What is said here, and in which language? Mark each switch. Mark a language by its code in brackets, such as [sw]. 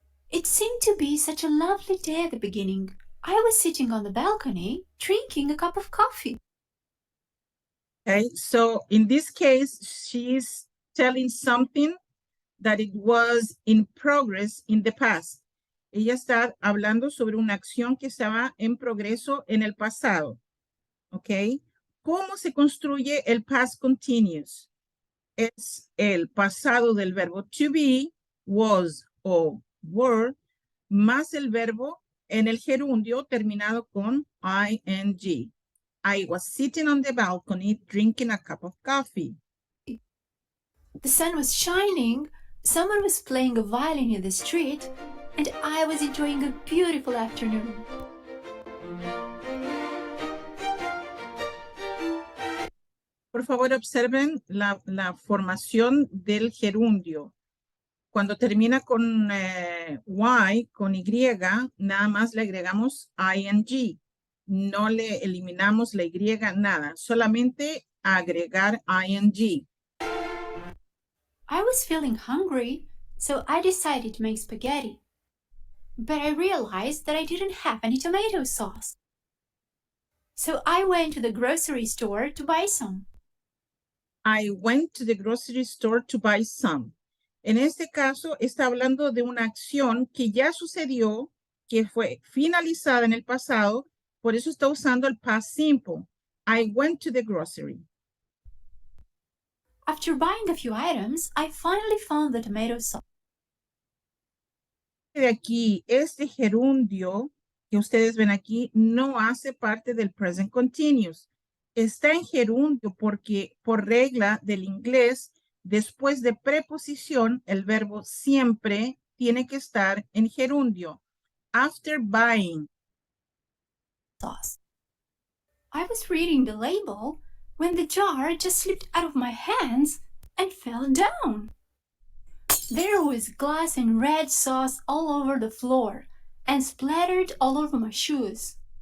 [en] It seemed to be such a lovely day at the beginning. I was sitting on the balcony, drinking a cup of coffee. Okay, so in this case, she's telling something that it was in progress in the past. [es] Ella está hablando sobre una acción que estaba en progreso en el pasado. ¿Ok? ¿Cómo se construye el past continuous? Es el pasado del verbo to be, was o were, más el verbo en el gerundio terminado con ing. [en] I was sitting on the balcony drinking a cup of coffee. The sun was shining, someone was playing a violin in the street, and I was enjoying a beautiful afternoon. [es] Por favor, observen la formación del gerundio. Cuando termina con Y, con Y, nada más le agregamos ing. No le eliminamos la Y, nada. Solamente agregar ing. [en] I was feeling hungry, so I decided to make spaghetti. But I realized that I didn't have any tomato sauce. So I went to the grocery store to buy some. I went to the grocery store to buy some. [es] En este caso, está hablando de una acción que ya sucedió, que fue finalizada en el pasado, por eso está usando el past simple. [en] I went to the grocery. After buying a few items, I finally found the tomato sauce. [es] De aquí, este gerundio que ustedes ven aquí no hace parte del present continuous. Está en gerundio porque por regla del inglés, después de preposición, el verbo siempre tiene que estar en gerundio. [en] After buying. Sauce. I was reading the label when the jar just slipped out of my hands and fell down. There was glass and red sauce all over the floor and splattered all over my shoes.